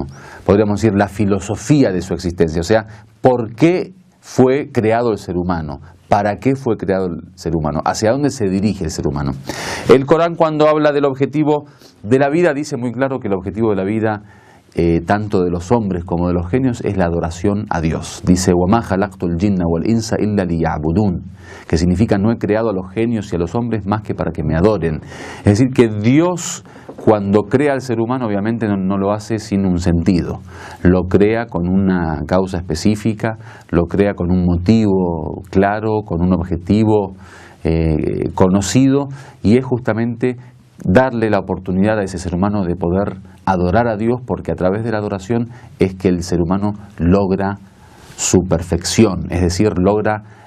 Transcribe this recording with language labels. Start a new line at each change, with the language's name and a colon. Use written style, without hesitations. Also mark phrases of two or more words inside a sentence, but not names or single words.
Spanish: Podríamos decir la filosofía de su existencia, o sea, ¿por qué fue creado el ser humano? ¿Para qué fue creado el ser humano? ¿Hacia dónde se dirige el ser humano? El Corán, cuando habla del objetivo de la vida, dice muy claro que el objetivo de la vida, tanto de los hombres como de los genios, es la adoración a Dios. Dice,
Arabic: وَمَا خَلَقْتُ الْجِنَّ وَالْإِنسَ إِلَّا لِيَعْبُدُونَ,
Spanish: que significa no he creado a los genios y a los hombres más que para que me adoren. Es decir, que Dios, cuando crea al ser humano, obviamente no lo hace sin un sentido. Lo crea con una causa específica, lo crea con un motivo claro, con un objetivo conocido, y es justamente darle la oportunidad a ese ser humano de poder adorar a Dios, porque a través de la adoración es que el ser humano logra su perfección, es decir, logra